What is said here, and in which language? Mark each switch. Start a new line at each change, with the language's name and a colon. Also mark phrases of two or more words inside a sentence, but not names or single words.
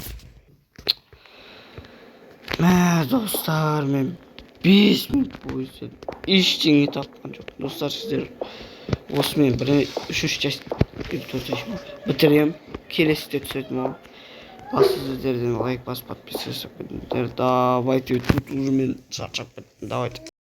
Kazakh: Мә, достар, мен 5 минут бойы ештеңе тапқан жоқ. Достар, сіздер осымен 3-3 часть бітірем. Келесіде түсетін ол. Сіздерден лайк басып,
Russian: подписываться. Давайте, тут уже
Kazakh: мен шаршап кеттім.
Russian: Давайте.